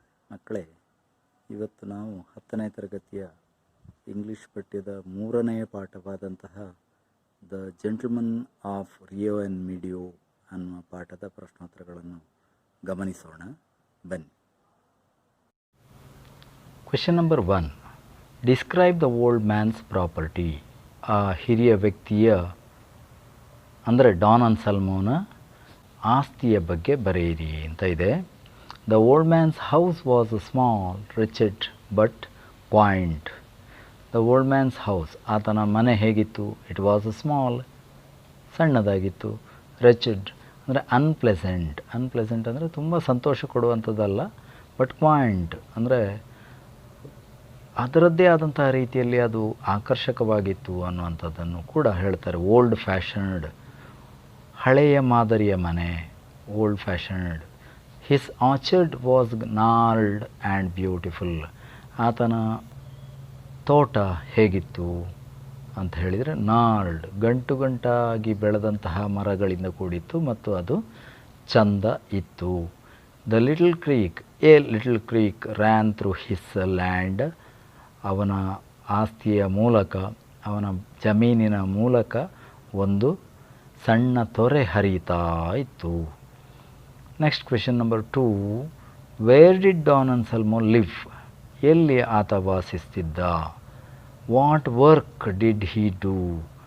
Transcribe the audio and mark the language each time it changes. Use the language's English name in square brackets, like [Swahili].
[Kannada] ಮಕ್ಕಳೇ, ಇವತ್ತು ನಾವು 10ನೇ ತರಗತಿಯ ಇಂಗ್ಲಿಷ್ ಪಠ್ಯದ 3ನೆಯ ಪಾಠವಾದಂತಹ the gentleman of Rio and ಮೀಡಿಯೋ ಅನ್ನುವ ಪಾಠದ ಪ್ರಶ್ನೋತ್ತರಗಳನ್ನು ಗಮನಿಸೋಣ. ಬನ್ನಿ. [English] Question number 1. Describe the old man's property. [Kannada] ಆ ಹಿರಿಯ ವ್ಯಕ್ತಿಯ ಅಂದರೆ ಡಾನ್ ಅನ್ಸಲ್ಮೋನ ಆಸ್ತಿಯ ಬಗ್ಗೆ ಬರೆಯಿರಿ ಅಂತ ಇದೆ. [English] The old man's house was small, wretched but quaint. The old man's house, [Kannada] ಆತನ ಮನೆ ಹೇಗಿತ್ತು? [English] It was small, [Kannada] ಸಣ್ಣದಾಗಿತ್ತು. Wretched ಅಂದರೆ ಅನ್ಪ್ಲೆಸೆಂಟ್. ಅನ್ಪ್ಲೆಸೆಂಟ್ ಅಂದರೆ ತುಂಬ ಸಂತೋಷ ಕೊಡುವಂಥದ್ದಲ್ಲ. ಬಟ್ ಕ್ವಾಯಿಂಟ್ ಅಂದರೆ ಅದರದ್ದೇ ಆದಂತಹ ರೀತಿಯಲ್ಲಿ ಅದು ಆಕರ್ಷಕವಾಗಿತ್ತು ಅನ್ನುವಂಥದ್ದನ್ನು ಕೂಡ ಹೇಳ್ತಾರೆ. [English] old fashioned, [Kannada] ಹಳೆಯ ಮಾದರಿಯ ಮನೆ, [English] Old fashioned. His orchard was gnarled and beautiful. [Kannada] ಆತನ ತೋಟ ಹೇಗಿತ್ತು ಅಂತ ಹೇಳಿದರೆ, gnarled, ಗಂಟು ಗಂಟಾಗಿ ಬೆಳೆದಂತಹ ಮರಗಳಿಂದ ಕೂಡಿತ್ತು ಮತ್ತು ಅದು ಚಂದ ಇತ್ತು. [English] The little creek, a little creek ran through his land. [Kannada] ಅವನ ಆಸ್ತಿಯ ಮೂಲಕ, ಅವನ ಜಮೀನಿನ ಮೂಲಕ ಒಂದು ಸಣ್ಣ ತೊರೆ ಹರಿಯುತ್ತಾ ಇತ್ತು. [English] Next question number 2. Where did Don Anselmo live? [Kannada] ಎಲ್ಲಿ ಆತ ವಾಸಿಸ್ತಿದ್ದ? [English] What work did he do?